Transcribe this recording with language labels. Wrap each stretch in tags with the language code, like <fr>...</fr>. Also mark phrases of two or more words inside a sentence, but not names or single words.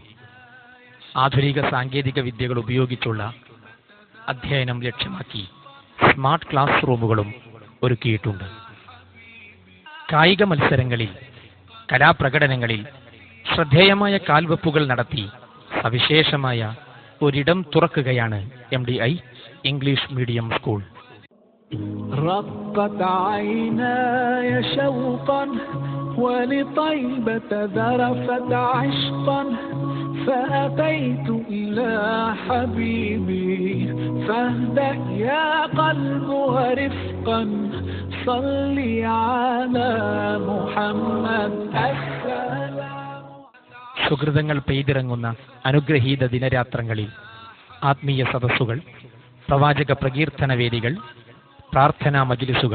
<ml>ആധുനിക സാങ്കേതിക വിദ്യകൾ ഉപയോഗിച്ചുള്ള അധ്യയനം ലക്ഷ്യമാക്കി</ml> <en>smart class</en> <ml>റൂമുകളും ഒരുക്കിയിട്ടുണ്ട്. കായിക മത്സരങ്ങളിൽ, കലാപ്രകടനങ്ങളിൽ ശ്രദ്ധേയമായ കാൽവെപ്പുകൾ നടത്തി സവിശേഷമായ ഒരിടം തുറക്കുകയാണ് MDI ഇംഗ്ലീഷ് മീഡിയം സ്കൂൾ.</ml> <ar>رقت عيناي شوقا ولطيبة ذرفت عشقا فأتيت إلى حبيبي فاهدأ يا قلب ورفقا صلي على محمد.</ar> <ml>സുഹൃതങ്ങൾ പെയ്തിറങ്ങുന്ന അനുഗ്രഹീത ദിനരാത്രങ്ങളിൽ ആത്മീയ സദസ്സുകൾ, പ്രവാചക പ്രകീർത്തന വേദികൾ, പ്രാർത്ഥനാ മജ്ലിസുകൾ.</ml>